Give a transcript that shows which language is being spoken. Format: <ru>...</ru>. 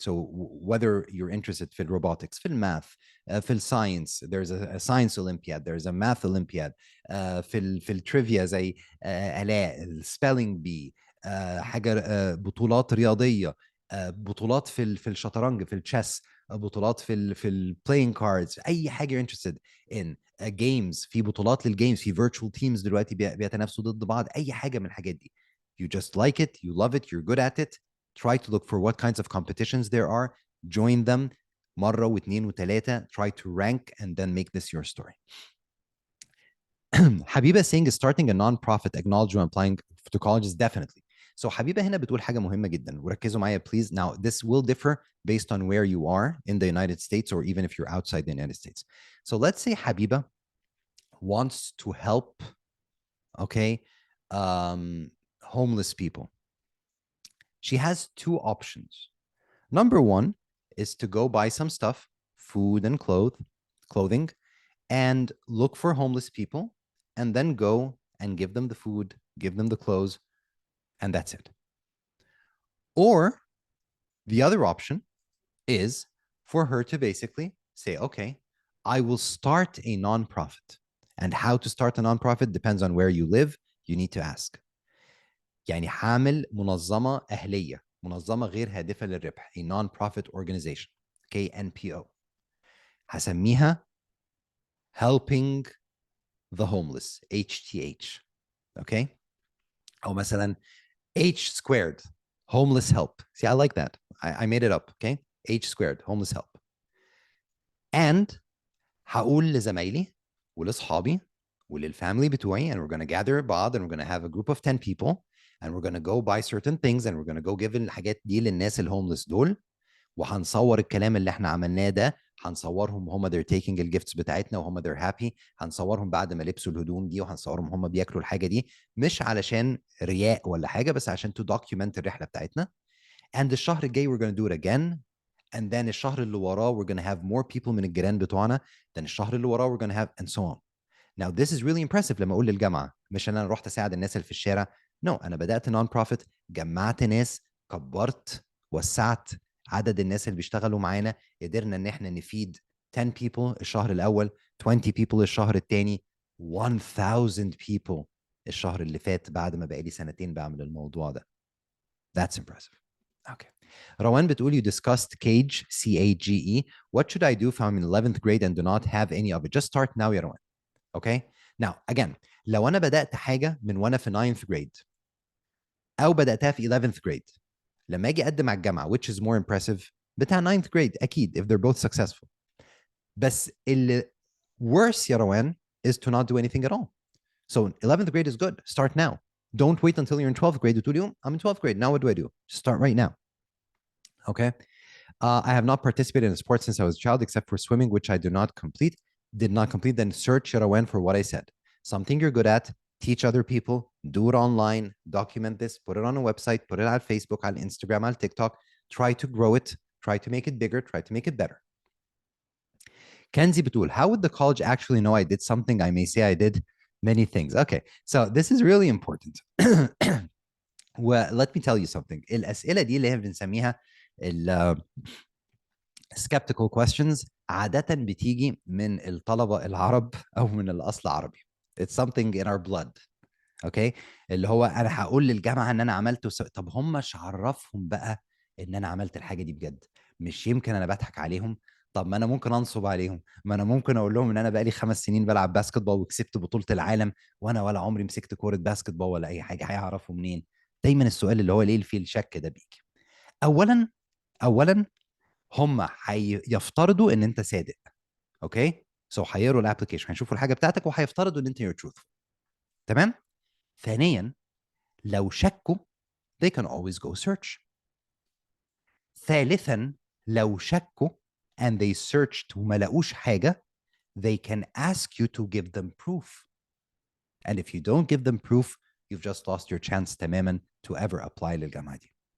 <en>So whether you're interested في robotics, في math, في science, there's a science Olympiad, there's a math Olympiad, في trivia زي آلاء, spelling bee,</en> <ar>حاجة بطولات رياضية, بطولات في الشطرنج,</ar> <en>في الchess,</en> <ar>بطولات في ال</ar> <en>playing cards،</en> <ar>اي حاجه</ar> <en>you're interested in.</en> <ar>games، في بطولات للجيمز، في</ar> <en>virtual teams</en> <ar>دلوقتي بيتنافسوا ضد بعض، اي حاجه من الحاجات دي.</ar> <en>You just like it, you love it, you're good at it. Try to look for what kinds of competitions there are. Join them</en> <ar>مرة واثنين وثلاثة.</ar> <en>Try to rank and then make this your story. حبيبة saying starting a non-profit acknowledge when applying to colleges definitely.</en> <ar>So حبيبة هنا بتقول حاجة مهمة جدا وركزوا معايا please.</ar> <en>Now this will differ based on where you are in the United States or even if you're outside the United States. So let's say حبيبة wants to help, okay, homeless people. She has two options. Number one is to go buy some stuff, food and clothing, and look for homeless people, and then go and give them the food, give them the clothes, and that's it. Or the other option is for her to basically say, okay, I will start a nonprofit. And how to start a nonprofit depends on where you live. You need to ask.</en> <ar>يعني حامل منظمة أهلية، منظمة غير هادفة للربح،</ar> <en>a non-profit organization,</en> <ar>okay, NPO. هسميها</ar> <en>helping the homeless, HTH, okay?</en> <ar>أو مثلا</ar> <en>H squared, homeless help. See, I like that. I made it up, okay? H squared, homeless help.</en> <ar>And هقول لزمايلي ولأصحابي وللفامily بتوعي,</ar> <en>and we're going to gather</en> <ar>بعض,</ar> <en>and we're going to have a group of 10 people, and we're going to go buy certain things, and we're going to go give</en> <ar>الحاجات دي للناس الهوملس دول, وهنصور الكلام اللي احنا عملناه ده, هنصورهم هم</ar> <en>they're taking</en> <ar>الجيفتس بتاعتنا وهم</ar> <en>they're happy,</en> <ar>هنصورهم بعد ما لبسوا الهدوم دي, وهنصورهم هم بياكلوا الحاجة دي, مش علشان رياء ولا حاجة, بس عشان</ar> <en>to document</en> <ar>الرحلة بتاعتنا.</ar> <en>And</en> <ar>الشهر الجاي</ar> <en>we're going to do it again. And then</en> <ar>الشهر اللي وراه</ar> <en>we're going to have more people</en> <ar>من الجيران بتوعنا.</ar> <en>Then</en> <ar>الشهر اللي وراه</ar> <en>we're going to have and so on. Now this is really impressive</en> <ar>لما اقول للجامعة, مش انا رحت اساعد الناس اللي في الشارع. No, انا بدأت non-profit, جمعت ناس, كبرت, وسعت عدد الناس اللي بيشتغلوا معانا, قدرنا ان احنا نفيد</ar> <en>10 people</en> <ar>الشهر الاول,</ar> <en>20 people</en> <ar>الشهر الثاني,</ar> <en>1000 people</en> <ar>الشهر اللي فات بعد ما بقالي سنتين بعمل الموضوع ده.</ar> <en>That's impressive. Okay. روان بتقول you discussed CAGE, C-A-G-E. What should I do if I'm in 11th grade and do not have any of it? Just start now يا روان. Okay.</en> <ar>Now again, لو أنا بدأت حاجة من وأنا في 9th grade أو بدأتها في 11th grade, لما أجي أقدم على الجامعة,</ar> <en>which is more impressive,</en> <ar>بتاع 9th grade أكيد</ar> <en>if they're both successful.</en> <ar>بس اللي</ar> <en>worse يا روان is to not do anything at all. So 11th grade is good. Start now. Don't wait until you're in 12th grade.</en> <ar>وتقول يوم</ar> <en>I'm in 12th grade. Now what do I do? Start right now. Okay. I have not participated in sports since I was a child, except for swimming, which I did not complete. Then search Shirawen for what I said. Something you're good at, teach other people, do it online, document this, put it on a website, put it on Facebook, on Instagram, on TikTok. Try to grow it, try to make it bigger, try to make it better. Kenzie Batul, how would the college actually know I did something? I may say I did many things. Okay, so this is really important. Well, let me tell you something.</en> <ar>الأسئلة دي اللي هي بنسميها</ar> <en>skeptical questions</en> <ar>عادة بتيجي من الطلبة العرب أو من الأصل عربي.</ar> <en>It's something in our blood. Okay.</en> <ar>اللي هو أنا هقول للجامعة إن أنا عملت طب هم مش عرفهم بقى إن أنا عملت الحاجة دي بجد؟ مش يمكن أنا بضحك عليهم؟ طب ما أنا ممكن أنصب عليهم، ما أنا ممكن أقول لهم إن أنا بقالي 5 سنين بلعب باسكت بول وكسبت بطولة العالم وأنا ولا عمري مسكت كورة باسكت بول ولا أي حاجة. هيعرفوا منين؟ دايما السؤال اللي هو ليه فيه الشك ده بيجي. أولا هم هيفترضوا ان انت صادق. اوكي. سو هيقروا الابلكيشن، هيشوفوا الحاجه بتاعتك وهيفترضوا ان انت</ar> <en>you're truthful.</en> <ar>تمام. ثانيا لو شكوا</ar> <en>they can always go search.</en> <ar>ثالثا لو شكوا</ar> <en>and they searched</en> <ar>وما لقوش حاجه</ar> <en>they can ask you to give them proof. And if you don't give them proof you've just lost your chance تماما to ever apply</en> <ar>للجامعه دي.</ar>